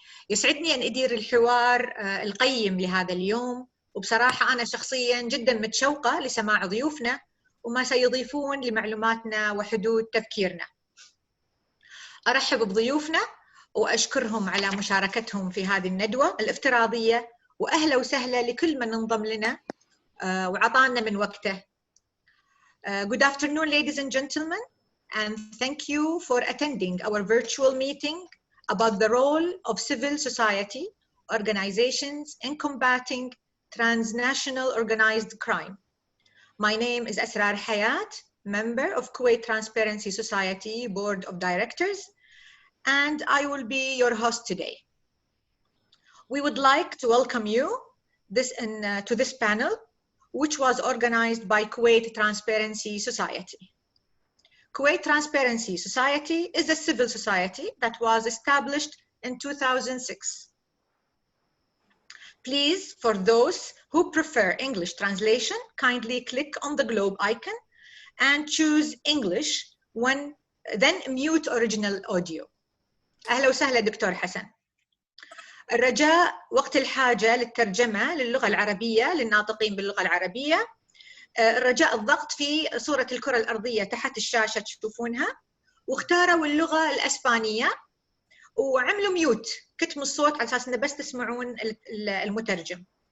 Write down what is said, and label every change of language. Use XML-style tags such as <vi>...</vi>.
<ar>يسعدني أن أدير الحوار القيم لهذا اليوم، وبصراحة أنا شخصياً جداً متشوقة لسماع ضيوفنا وما سيضيفون لمعلوماتنا وحدود تفكيرنا. أرحب بضيوفنا وأشكرهم على مشاركتهم في هذه الندوة الافتراضية، وأهلا وسهلا لكل من انضم لنا وعطانا من وقته.</ar> <en>Good afternoon, ladies and gentlemen, and thank you for attending our virtual meeting about the role of civil society organizations in combating transnational organized crime. My name is Asrar Hayat, member of Kuwait Transparency Society Board of Directors, and I will be your host today. We would like to welcome you to this panel, which was organized by Kuwait Transparency Society. Kuwait Transparency Society is a civil society that was established in 2006. Please, for those who prefer English translation, kindly click on the globe icon and choose English, then mute original audio.</en> <ar>أهلا وسهلا دكتور حسن. الرجاء وقت الحاجة للترجمة للغة العربية للناطقين باللغة العربية. الرجاء الضغط في صورة الكرة الأرضية تحت الشاشة تشوفونها، واختاروا اللغة الأسبانية وعملوا ميوت، كتموا الصوت على أساس إنه بس تسمعون المترجم.</ar>